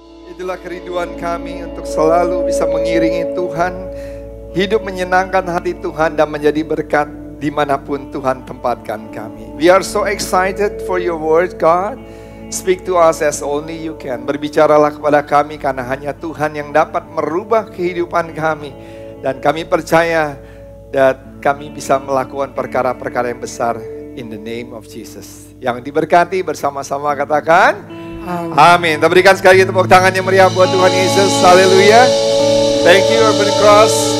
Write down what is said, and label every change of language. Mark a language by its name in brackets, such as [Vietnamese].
[Indonesian] Itulah kerinduan kami untuk selalu bisa mengiringi Tuhan, hidup menyenangkan hati Tuhan dan menjadi berkat dimanapun Tuhan tempatkan kami. [English] We are so excited for your word, God. Speak to us as only you can. [Indonesian] Berbicaralah kepada kami karena hanya Tuhan yang dapat merubah kehidupan kami. Dan kami percaya that kami bisa melakukan perkara-perkara yang besar [English] in the name of Jesus. [Indonesian] Yang diberkati bersama-sama katakan amin. Kita berikan sekali lagi tepuk tangan yang meriah buat Tuhan Yesus. Haleluya. [English] Thank you [Indonesian] Urban Cross.